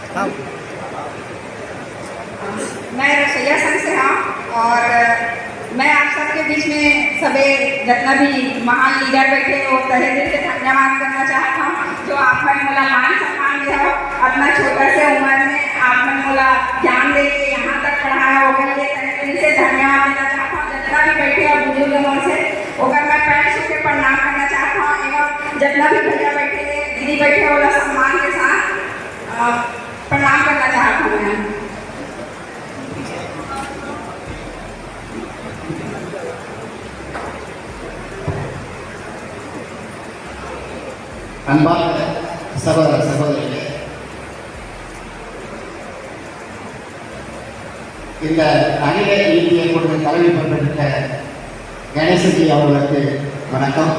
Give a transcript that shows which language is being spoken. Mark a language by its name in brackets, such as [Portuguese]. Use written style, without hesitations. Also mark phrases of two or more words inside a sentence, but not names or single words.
[Hindi] मैं रसोईया संघ से हूँ और मैं आप सबके बीच में सभी जितना भी महान लीडर बैठे वो तहे दिल से धन्यवाद करना चाहता हूँ जो आपने मोला मान सम्मान दिया हो अपना छोटा से उम्र में आपने मोला ज्ञान दे के यहाँ तक पढ़ाया होगा ये तहे दिल से धन्यवाद देना चाहता हूँ। जितना भी बैठे और बुजुर्ग मोर से होकर मैं पैर छू के प्रणाम करना चाहता हूँ एवं जितना भी भैया बैठे दीदी बैठे वाला सम्मान के साथ प्रणाम करना चाहता हूँ मैं। [Tamil] அன்பார்ந்த சகோதர சகோதரிகளே, இந்த அகில இந்திய குழு தலைமை பொறுப்பேற்ற கணேசஜி அவர்களுக்கு வணக்கம்.